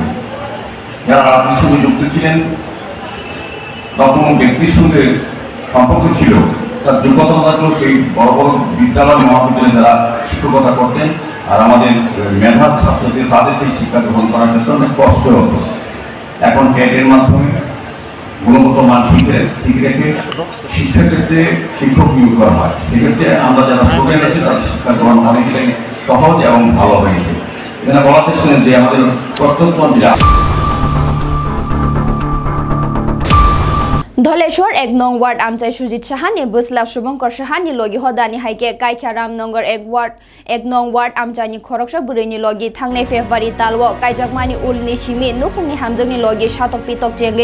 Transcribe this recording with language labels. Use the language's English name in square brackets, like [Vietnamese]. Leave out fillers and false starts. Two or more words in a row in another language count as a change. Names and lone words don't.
[Bangla] যারা রাজনীতির সঙ্গে যুক্ত ছিলেন বা কোনো ব্যক্তির সঙ্গে সম্পর্ক ছিল তার যোগ্যতা থাকলেও সেই বড় বড় বিদ্যালয় মহাবিদ্যালয়ে যারা শিক্ষকতা করতেন আর আমাদের মেধার ছাত্রদের তাদের সেই শিক্ষা গ্রহণ করার ক্ষেত্রে অনেক কষ্ট হতো। এখন ক্যাডের মাধ্যমে গুণগত মান ঠিক রেখে শিক্ষাক্ষেত্রে শিক্ষক নিয়োগ করা হয়। সেক্ষেত্রে আমরা যারা স্টুডেন্ট আছে তাদের শিক্ষা গ্রহণ অনেকটাই সহজ এবং ভালো হয়েছে। এখানে বলা চেয়েছিলেন যে আমাদের প্রত্যন্তমন্ত্রীরা [Kok Borok] Dholeshwar 1 nong ward amchai Sujit Shahani Busla Shubhankar Shahani logi hodani haike Kaikha Ramnagar 1 nong ward amchani Khoroksha Burini logi thangnai February talwo Kaijakmani ulni shimi nukungni hamjangni logi shatok pitok jengge